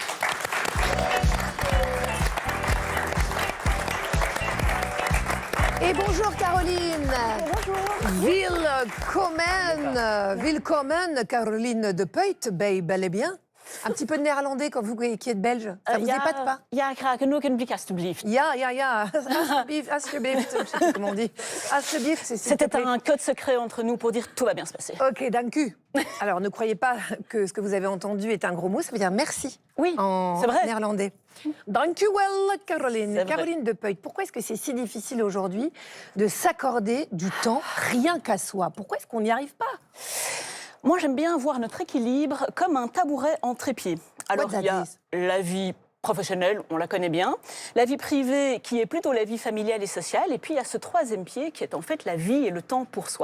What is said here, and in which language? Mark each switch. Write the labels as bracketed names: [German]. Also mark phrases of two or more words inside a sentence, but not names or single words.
[French] Et bonjour Caroline. Bonjour. Willkommen Caroline Depeut, bel et bien. Un petit peu de néerlandais quand vous qui êtes belge. Ça vous épate pas? [Dutch] Ja, graag. En ook een blik alstublieft. Ja. Alsjeblieft. [French] Je sais pas comment on dit. [Dutch] Alsjeblieft, [French] C'était un code secret entre nous pour dire tout va bien se passer. [Dutch] Ok, dank u. [French] Alors, ne croyez pas que ce que vous avez entendu est un gros mot, ça veut dire merci. Oui, en c'est vrai. Néerlandais. [Dutch] Dank u wel, Caroline. Caroline [French] vrai. Depeut, pourquoi est-ce que c'est si difficile aujourd'hui de s'accorder du temps rien qu'à soi? Pourquoi est-ce qu'on n'y arrive pas? Moi, j'aime bien voir notre équilibre comme un tabouret en trépied. Alors, il y a la vie professionnelle, on la connaît bien, la vie privée qui est plutôt la vie familiale et sociale, et puis il y a ce troisième pied qui est en fait la vie et le temps pour soi.